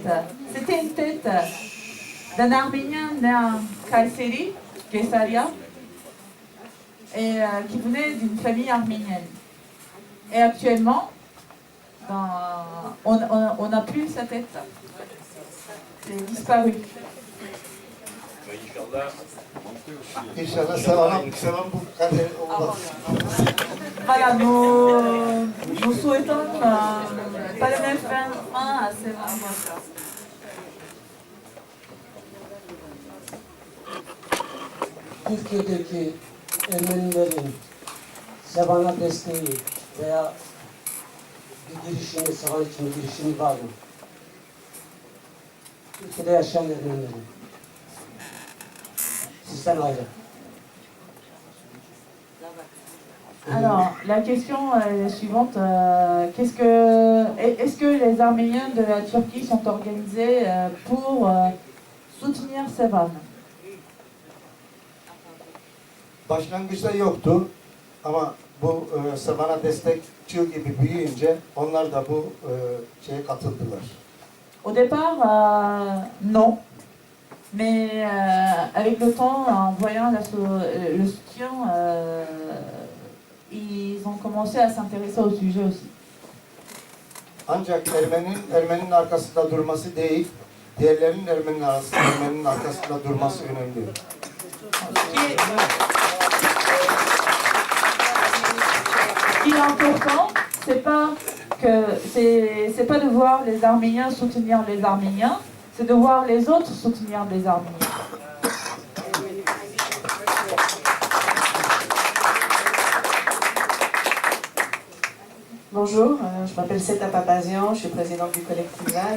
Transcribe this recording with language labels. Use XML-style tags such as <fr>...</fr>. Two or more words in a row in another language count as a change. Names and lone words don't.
<fr>C'était une tête d'un Arménien né à Kayseri, Kaysaria, et qui venait d'une famille arménienne. Et actuellement, on n'a plus sa tête. C'est disparu.</fr> <tr>İnşallah selam bu kader olmaz.</tr> <fr>Voilà, nous souhaitons pas le même fin à Sevan.</fr> <tr>Türkiye'deki Ermenilerin Sevan'a desteği veya bir girişimi, Sevan için bir girişimi var mı? Türkiye'de yaşayan Ermenilerin. Sizden ayrı.</tr> <fr>Alors, la question est la suivante. Est-ce que les Arméniens de la Turquie sont organisés pour soutenir Sevan?</fr> <tr>Başlangıçta yoktu ama bu Sevan'a destekçi gibi büyüyünce onlar da bu şeye katıldılar.</tr> <fr>Au départ, non. Mais avec le temps, en voyant le soutien, ils ont commencé à s'intéresser au sujet aussi.</fr> <tr>Ancak Ermeninin arkasında durması değil, diğerlerinin Ermeninin arkasında durması önemli.</tr> <fr>Ce qui est important, c'est pas de voir les Arméniens soutenir les Arméniens, c'est de voir les autres soutenir les Arméniens. Bonjour, je m'appelle Seta Papazian, je suis présidente du collectif VAN.</fr>